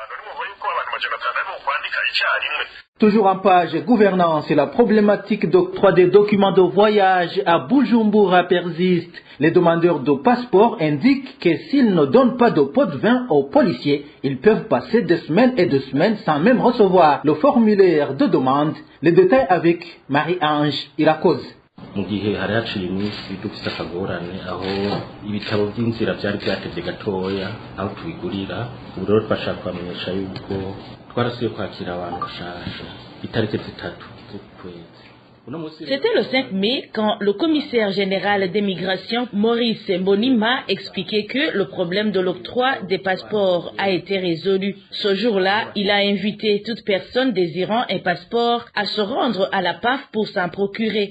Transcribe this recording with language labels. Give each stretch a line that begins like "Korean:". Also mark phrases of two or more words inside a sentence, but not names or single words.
French: Toujours en page gouvernance, la problématique d'octroi des documents de voyage à Bujumbura persiste. Les demandeurs de passeport indiquent que s'ils ne donnent pas de pot de vin aux policiers, ils peuvent passer des semaines et des semaines sans même recevoir le formulaire de demande. Les détails avec Marie-Ange Irakoze.
Rundi: mu gihe hari haciye iminsi dufite akagorane aho ibitabo by'inzira byari byatevye gatoya aho tubigurira ubu rero twashaka kwamenyesha yuko twarasuye kwakira abantu bashasha itariki 3 z'ukwezi.
French: C'était le 5 mai quand le commissaire général des migrations, Maurice Mbonimpa, expliquait que le problème de l'octroi des passeports a été résolu. Ce jour-là, il a invité toute personne désirant un passeport à se rendre à la PAF pour s'en procurer.